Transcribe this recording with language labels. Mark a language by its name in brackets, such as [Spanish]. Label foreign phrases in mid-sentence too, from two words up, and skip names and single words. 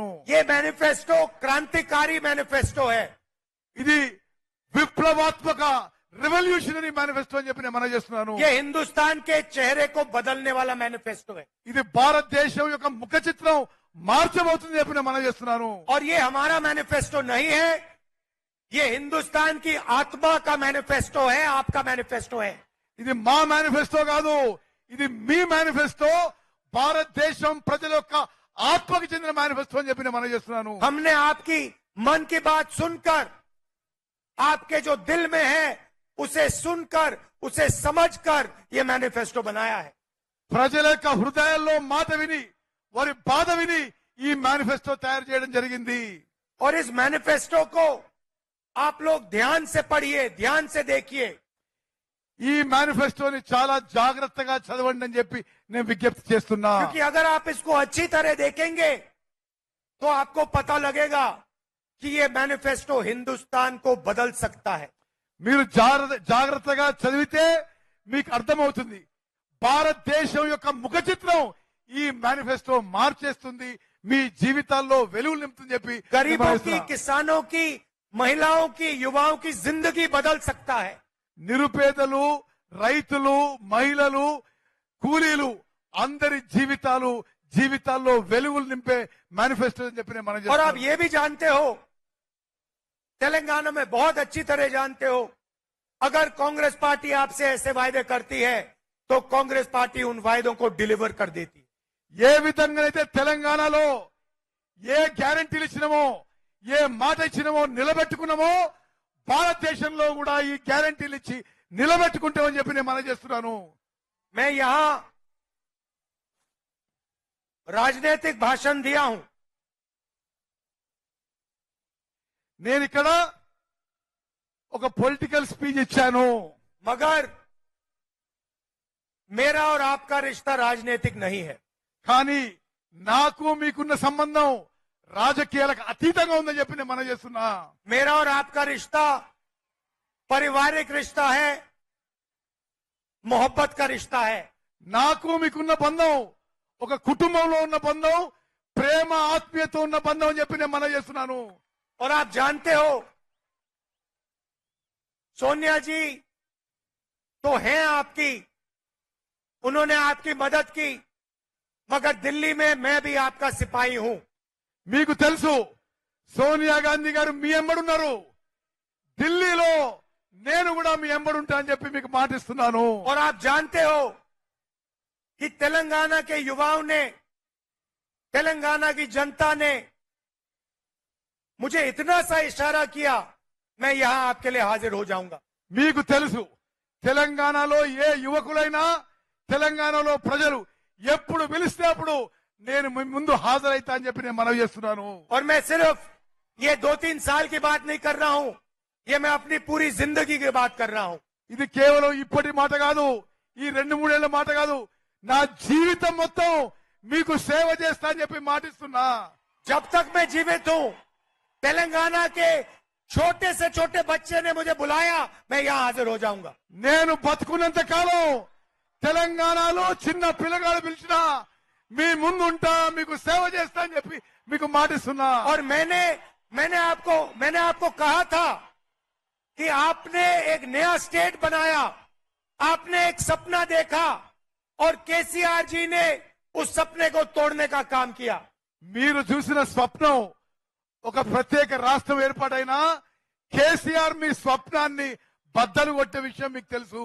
[Hindi] ये मैनिफेस्टो क्रांतिकारी मैनिफेस्टो है। [Telugu] ఇది విప్లవాత్మక, [English] revolutionary manifesto [Telugu] అని చెప్పి నేను మనవి చేస్తున్నాను. [Hindi] ये हिंदुस्तान के चेहरे को बदलने वाला मैनिफेस्टो है। [Telugu] ఇది భారతదేశం యొక్క ముఖ చిత్రం మార్చబోతుంది చెప్పి నేను మనవి చేస్తున్నాను. [Hindi] और ये हमारा मैनिफेस्टो नहीं है, ये हिंदुस्तान की आत्मा का मैनिफेस्टो है, आपका मैनिफेस्टो है। [Telugu] ఇది మా మేనిఫెస్టో కాదు, ఇది మీ మేనిఫెస్టో, భారతదేశం ప్రజల యొక్క ఆత్మకి చెందిన మేనిఫెస్టో అని చెప్పి నేను మనవి చేస్తున్నాను. [Hindi] हमने आपकी मन की बात सुनकर, आपके जो दिल में है उसे सुनकर, उसे समझकर ये मैनिफेस्टो बनाया है। [Telugu] ప్రజల యొక్క హృదయాల్లో మాట విని, వారి బాధ విని ఈ మేనిఫెస్టో తయారు చేయడం జరిగింది. [Hindi] और इस मैनिफेस्टो को आप लोग ध्यान से पढ़िए, ध्यान से देखिए। [Telugu] ఈ మేనిఫెస్టోని చాలా జాగ్రత్తగా చదవండి అని చెప్పి నేను విజ్ఞప్తి చేస్తున్నా. [Hindi] क्योंकि अगर आप इसको अच्छी तरह देखेंगे तो आपको पता लगेगा कि ये मैनिफेस्टो हिंदुस्तान को बदल सकता है। [Telugu] మీరు జాగ్రత్తగా చదివితే మీకు అర్థమవుతుంది భారతదేశం యొక్క ముఖ చిత్రం ఈ మేనిఫెస్టో మార్చేస్తుంది, మీ జీవితాల్లో వెలుగులు నింపుతుంది చెప్పి [Hindi] गरीबों की, किसानों की, महिलाओं की, युवाओं की जिंदगी बदल सकता है। [Telugu] నిరుపేదలు, రైతులు, మహిళలు, కూలీలు అందరి జీవితాల్లో వెలుగులు నింపే మేనిఫెస్టో అని చెప్పి మనం [Hindi] और आप ये भी जानते हो, तेलंगाना में बहुत अच्छी तरह जानते हो, अगर कांग्रेस पार्टी आपसे ऐसे वायदे करती है तो कांग्रेस पार्टी उन वायदों को डिलीवर कर देती है। [Telugu] ఏ విధంగానైతే తెలంగాణలో ఏ గ్యారంటీలు ఇచ్చినామో, ఏ మాట ఇచ్చినామో నిలబెట్టుకున్నామో, భారతదేశంలో కూడా ఈ గ్యారంటీలు ఇచ్చి నిలబెట్టుకుంటామని చెప్పి నేను మనం చేస్తున్నాను. [Hindi] मैं यहां राजनीतिक भाषण दिया हूं, [Telugu] నేను ఇక్కడ ఒక [English] political speech [Telugu] ఇచ్చాను. [Hindi] मगर मेरा और आपका रिश्ता राजनीतिक नहीं है। [Telugu] కానీ నాకు మీకున్న సంబంధం రాజకీయాలకు అతీతంగా ఉందని చెప్పి నేను మనం చేస్తున్నా. [Hindi] मेरा और आपका रिश्ता पारिवारिक रिश्ता है, मोहब्बत का रिश्ता है। [Telugu] నాకు మీకున్న బంధం ఒక కుటుంబంలో ఉన్న బంధం, ప్రేమ ఆత్మీయత ఉన్న బంధం అని చెప్పి నేను మనం చేస్తున్నాను. [Hindi] और आप जानते हो सोनिया जी तो हैं आपकी, उन्होंने आपकी मदद की, मगर दिल्ली में मैं भी आपका सिपाही हूं। [Telugu] మీకు తెలుసు సోనియా గాంధీ గారు మీ ఎంబడున్నారు, ఢిల్లీలో నేను కూడా మీ ఎంబడుంటా అని చెప్పి మీకు మాటిస్తున్నాను. [Hindi] और आप जानते हो कि तेलंगाना के युवाओं ने, तेलंगाना की जनता ने मुझे इतना सा इशारा किया, मैं यहां आपके लिए हाजिर हो जाऊंगा। [Telugu] మీకు తెలుసు తెలంగాణలో ఏ యువకులైనా, తెలంగాణలో ప్రజలు ఎప్పుడు పిలిస్తే అప్పుడు నేను మీ ముందు హాజరైతా అని చెప్పి నేను మనవి చేస్తున్నాను. [Hindi] और मैं सिर्फ ये 2-3 साल की बात नहीं कर रहा हूं, ये मैं अपनी पूरी जिंदगी की बात कर रहा हूं। [Telugu] ఇది కేవలం ఇప్పటి మాట కాదు, ఈ 2-3 ఏళ్ల మాట కాదు, నా జీవితం మొత్తం మీకు సేవ చేస్తా అని చెప్పి మాటిస్తున్నా. [Hindi] जब तक मैं जीवित हूं, तेलंगाना के छोटे से छोटे बच्चे ने मुझे बुलाया, मैं यहां हाजिर हो जाऊंगा। [Telugu] నేను బతుకున్నంత కాలం తెలంగాణలో చిన్న పిల్లగాడు పిలిచినా మీ ముందుంటా, మీకు సేవ చేస్తా అని చెప్పి మీకు మాటిస్తున్నా. [Hindi] और मैंने आपको कहा था कि आपने एक नया स्टेट बनाया, आपने एक सपना देखा और केसीआर जी ने उस सपने को तोड़ने का काम किया। [Telugu] మీరు చూసిన స్వప్నం ఒక ప్రత్యేక రాష్ట్రం ఏర్పాటైనా కేసీఆర్ మీ స్వప్నాన్ని బద్దలు కొట్టే విషయం మీకు తెలుసు.